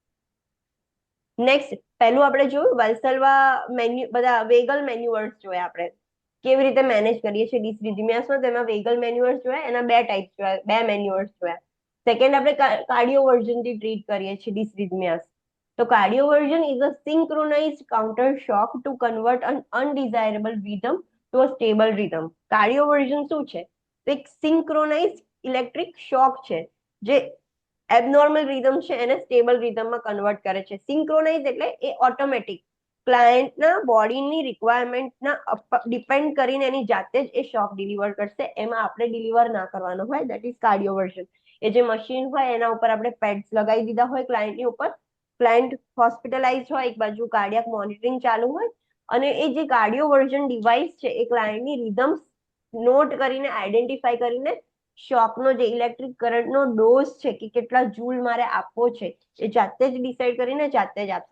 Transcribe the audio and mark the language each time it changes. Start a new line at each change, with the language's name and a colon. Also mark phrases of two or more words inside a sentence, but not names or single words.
Gujarati: નેક્સ્ટ પહેલું આપણે જોયું વાલ્સલ્વા બધા
English: vagal maneuvers
Gujarati: જોયા આપણે કેવી રીતે મેનેજ કરીએ છીએ ડિસરિથમિયાસમાં. તેમાં
English: vagal maneuvers
Gujarati: જોયા, એના બે ટાઈપ્સ જોયા, બે મેન્યુઅર્સ જોયા. સેકન્ડ આપણે કાર્ડિયોવર્ઝનથી ટ્રીટ કરીએ છીએ ડિસરિથમિયાસ.
English: તો cardioversion is a synchronized counter shock to convert an undesirable rhythm to a stable rhythm.
Gujarati: Cardioversion શું છે? તો એક
English: synchronized electric shock
Gujarati: છે જે
English: abnormal rhythm
Gujarati: છે એને
English: stable rhythm
Gujarati: કન્વર્ટ કરે છે. સિંક્રોનાઇઝ એટલે એ ઓટોમેટિક ક્લાયન્ટના બોડીની રિક્વાયરમેન્ટના ડિપેન્ડ કરીને એની જાતે જ એ
English: shock deliver
Gujarati: કરશે. એમાં આપણે ડિલિવર ના કરવાનો હોય,
English: that is cardioversion.
Gujarati: એ જે મશીન હોય એના ઉપર આપણે પેડ્સ લગાવી દીધા હોય ક્લાયન્ટની ઉપર, ક્લાયન્ટ હોસ્પિટલાઇઝ હોય, એક બાજુ
English: cardiac monitoring
Gujarati: ચાલુ હોય, અને એ જે
English: cardioversion device
Gujarati: છે એ ક્લાયન્ટની રિધમ નોટ કરીને આઈડેન્ટિફાઈ કરીને શોકનો જે
English: electric current
Gujarati: ડોઝ છે કે કેટલા જૂલ મારે આપવો છે એ જાતે જ ડિસાઈડ કરીને જાતે જ આપશે.